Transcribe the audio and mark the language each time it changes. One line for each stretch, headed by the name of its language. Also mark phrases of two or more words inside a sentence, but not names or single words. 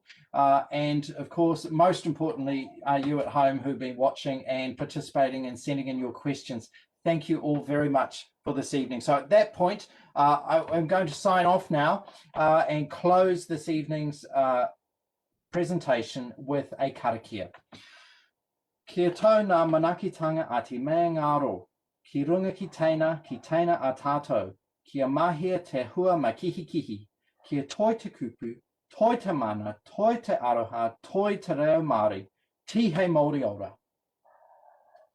English: And of course, most importantly, you at home who've been watching and participating and sending in your questions. Thank you all very much for this evening. So at that point, I'm going to sign off now and close this evening's presentation with a karakia.
Māori: Kia tau ngā manakitanga a te mea ngaro, ki runga ki teina a tātou, kia mahia te hua makihikihi, kia toi te kupu, toi te mana, toi te aroha, toi te reo Māori, tihei Māori ora.